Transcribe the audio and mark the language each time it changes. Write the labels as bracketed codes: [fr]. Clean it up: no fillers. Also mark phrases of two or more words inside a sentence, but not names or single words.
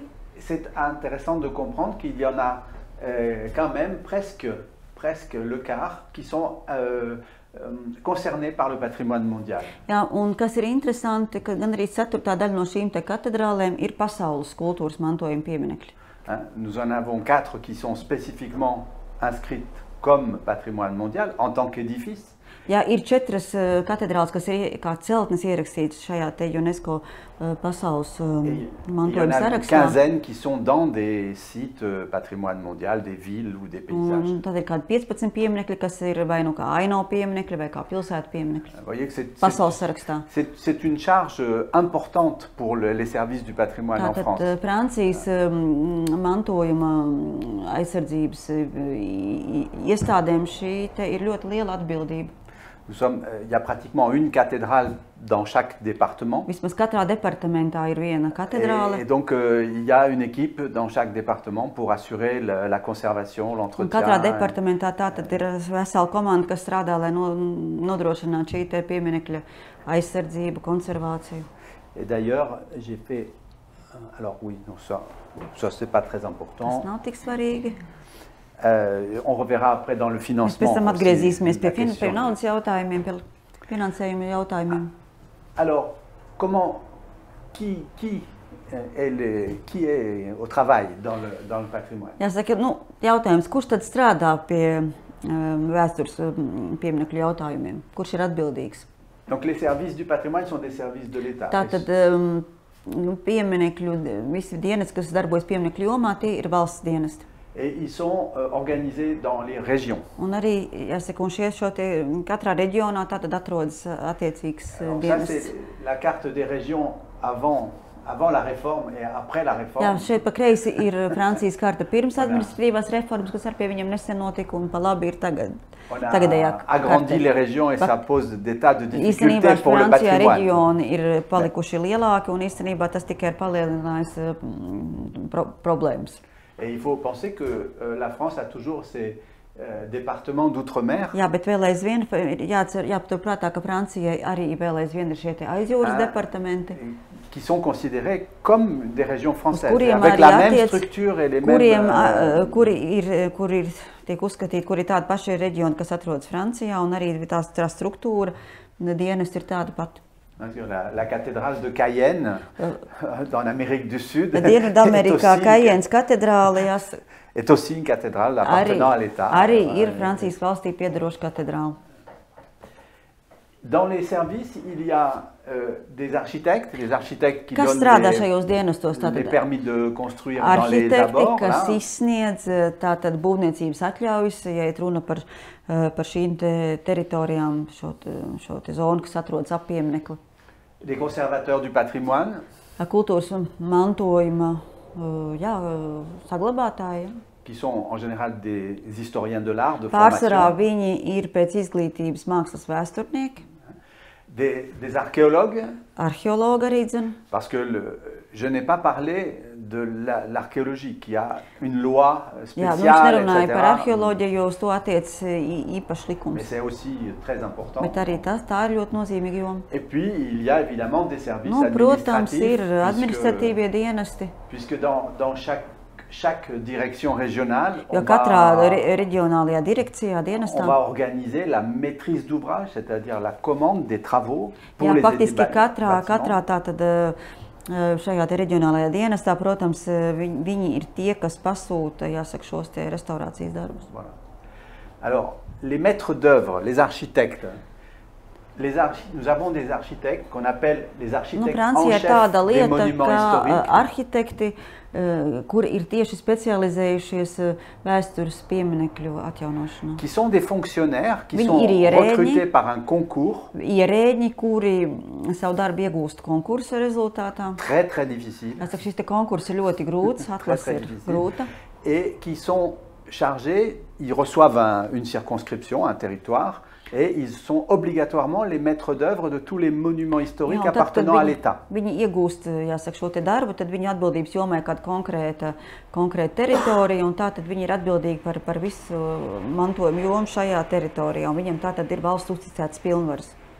[fr] C'est intéressant de comprendre qu'il y en a quand même presque le quart qui sont concernés par le patrimoine mondial. [lv] Jā, un kas ir interesanti, ka gan arī ceturtā daļa no šīm te katedrālēm ir pasaules kultūras mantojuma pieminekļi. [fr] Nous en avons 4 qui sont spécifiquement inscrites comme patrimoine mondial en tant qu'édifice. [lv] Jā, ir 4 katedrāles, kas ir kā celtnes ierakstītas šajā te UNESCO pasaules mantojuma [fr] Il y en a une [lv] sarakstā. [fr] quinzaine qui sont dans des sites patrimoine mondial, des villes ou des paysages. [lv] Un tad ir kādi 15 pieminekļi, kas ir vai nu kā aino pieminekļi, vai kā pilsētu pieminekļi. [fr] Vous voyez que [lv] Pasaules sarakstā. [fr] c'est une charge importante pour les services du patrimoine en France. [lv] Tātad Francijas mantojuma aizsardzības iestādēm šī te ir ļoti liela atbildība. [fr] Il y a pratiquement une cathédrale dans chaque département. [lv] Vismaz katrā departamentā ir viena katedrāle. [fr] Et donc, il y a une équipe dans chaque département pour assurer la conservation, [lv] Un [fr] l'entretien. [lv] katrā departamentā tātad ir vesela komanda, kas strādā, lai nodrošinātu šī te pieminekļa aizsardzību, konservāciju. [fr] Et d'ailleurs, j'ai fait... Alors oui, non, ça c'est pas très important. [lv] Tas nav tik svarīgi. [fr] On reverra après dans le [lv] Mēs [fr] financement. [lv] pēc tam [fr] aussi [lv] atgriezīsimies [fr] la [lv] pie [fr] question. [lv] naudas jautājumiem, pie finansējuma jautājumiem. [fr] Alors, qui est au travail dans le patrimoine? [lv] Jāsaka, jautājums, kurš tad strādā pie vēstures pieminekļu jautājumiem? Kurš ir atbildīgs? [fr] Donc les services du patrimoine sont des services de l'État. Tātad pieminekļu, visi dienesti, kas darbojas pieminekļu jomā, tie ir valsts dienesti. Et ils sont organisés dans les régions. [lv] Un arī, jāsaka, un šo te katrā reģionā tātad atrodas attiecīgs [fr] Ça, [lv] dienests. [fr] c'est la carte des régions avant la réforme et après la réforme. [lv] Jā, šeit pa kreisi ir Francijas karta pirms administratīvās reformas, kas ar pie viņiem nesen notika, un pa labi ir tagadējā [fr] agrandi les régions et ça pose des tas de difficultés [lv] Īstenībā [fr] pour le [lv] Francijā [fr] patrimoine. [lv] reģioni ir palikuši lielāki, un īstenībā tas tikai ir palielinājis problēmas. [fr] Et il faut penser que la France a toujours ses départements d'outre-mer. [lv] Jā, bet vēl aizvien jāpatur prātā, ka Francijai arī vēl aizvien ir šie te aizjūras departamenti. [fr] Qui sont considérés comme des régions françaises, [lv] kuriem [fr] avec [lv] arī [fr] la même [lv] attiec, [fr] structure et les [lv] kuriem, [fr] mêmes... [lv] kuri tiek uzskatīti, kuri ir tādi paši reģioni, kas atrodas Francijā, un arī tā struktūra, dienesti ir tāda pati. [fr] La cathédrale de Cayenne, dans l'Amérique du Sud, [lv] Dienvidamerikā Cayennes katedrāle [fr] est aussi une cathédrale appartenant à l'État. [lv] Arī ir Francijas valstī piedaroša katedrāle. [fr] Dans les services, il y a des architectes qui [lv] Kas [fr] donnent [lv] strādā šajos dienestos? [fr] les permis de construire dans les [lv] Arhitekti, [fr] abords. [lv] kas izsniedz tātad būvniecības atļaujas, ja ir runa par šīm teritorijām, šo te zonu, kas atrodas ap pieminekli. [fr] Les conservateurs du patrimoine. [lv] Kultūras mantojuma saglabātāji. [fr] Qui sont en général des historiens de l'art de [lv] Pārsvarā [fr] formation. [lv] viņi ir pēc izglītības mākslas vēsturnieki. [fr] Des archéologues. [lv] Arheologi arī dzen. [fr] Parce que je n'ai pas parlé de l'archéologie qui a une loi spéciale, [lv] Jā, viņš nerunāja [fr] etc. [lv] par arheoloģiju, jo uz to attiec īpašs [fr] Mais [lv] likums. [fr] c'est aussi très important. [lv] Bet arī tā ir ļoti nozīmīga joma. [fr] Et puis, il y a évidemment des services [lv] Protams, [fr] administratifs. [lv] ir administratīvie dienesti. [fr] Puisque dans chaque chaque direction régionale, [lv] Jo katrā reģionālajā direkcijā, dienestā, [fr] on va organiser la maîtrise d'ouvrage, c'est-à-dire la commande des travaux pour [lv] jā, [fr] les [lv] faktiski [fr] bâtiments. [lv] katrā tātad šajā te reģionālajā dienestā, protams, viņi ir tie, kas pasūta, jāsaka, šos te restaurācijas darbus. [fr] Voilà. Alors, les maîtres d'œuvre, les architectes, nous avons des architectes qu'on appelle les architectes en chef des monuments historiques. [lv] Arhitekti, kuri ir tieši specializējušies vēstures pieminekļu atjaunošanā. [fr] Qui sont des fonctionnaires qui [lv] Viņi [fr] sont [lv] ir ierēģi. [fr] recrutés par un concours [lv] Ierēģi, kuri savu darbu iegūst konkursa rezultātā. [fr] très difficile [lv] Jāsaka, šis te konkurss ir ļoti grūts, atlase ir [fr] difficile. [lv] grūta. [fr] Et qui sont chargés, ils reçoivent une circonscription, un territoire, et ils sont obligatoirement les maîtres d'œuvre de tous les monuments historiques [lv] Jā, un tad, [fr] appartenant à l'État. [lv] Viņi iegūst, jāsaka, šo te darbu, tad viņa atbildības jomā ir kāda konkrēta teritorija, un tā tad viņi ir atbildīgi par visu mantojumu jomu šajā teritorijā, un viņiem tā tad ir valsts uzticētas pilnvaras.